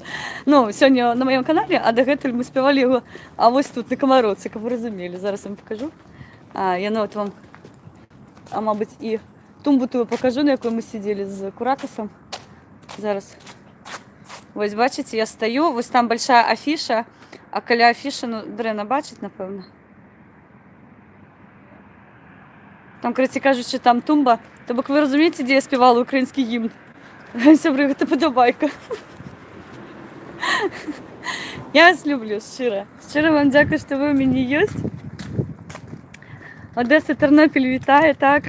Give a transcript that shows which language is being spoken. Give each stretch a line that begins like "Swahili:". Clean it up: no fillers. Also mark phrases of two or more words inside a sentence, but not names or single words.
Ukrainian: Ну, сьогодні на моєму каналі, а до гэтага ми співали його, а ось тут, на Комаровці, як ви розуміли. Зараз вам покажу. Я от вам, мабуть, і тумбу ту покажу, на якій ми сиділи з Куракасом. Зараз. Ось, бачите, я стою, ось там большая афіша, а каля афіши, ну, Дрена бачить, напевно. Там, коротше кажучи, там тумба. Тобто ви розумієте, де я співала український гімн? Сябри, це подобайка. Я вас люблю, щиро. Щиро вам дякую, що ви у мене є. Одеса, Тернопіль вітає, так.